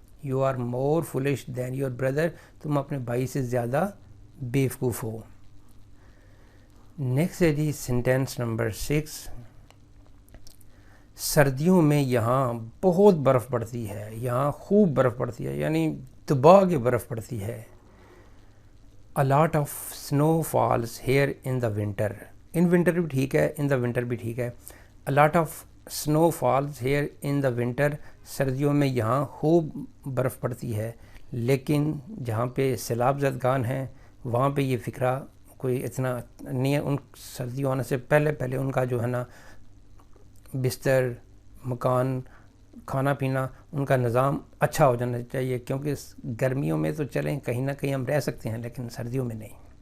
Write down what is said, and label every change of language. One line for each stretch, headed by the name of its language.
English: You are more foolish than your brother.
Urdu: تم اپنے بھائی سے زیادہ بیوقوف ہو. نیکسٹ ہے جی سینٹینس نمبر 6. سردیوں میں یہاں بہت برف پڑتی ہے. یہاں خوب برف پڑتی ہے یعنی دبا کے برف پڑتی ہے.
English: A lot of snow falls here in the winter. In winter
Urdu: بھی ٹھیک ہے,
English: in the winter
Urdu: بھی ٹھیک ہے.
English: A lot of snow falls here in the winter.
Urdu: سردیوں میں یہاں خوب برف پڑتی ہے. لیکن جہاں پہ سیلاب زدگان ہیں وہاں پہ یہ فکرہ کوئی اتنا نہیں ہے. ان سردیوں آنے سے پہلے ان کا جو ہے نا بستر, مکان, کھانا پینا, ان کا نظام اچھا ہو جانا چاہیے, کیونکہ گرمیوں میں تو چلیں کہیں نہ کہیں ہم رہ سکتے ہیں لیکن سردیوں میں نہیں.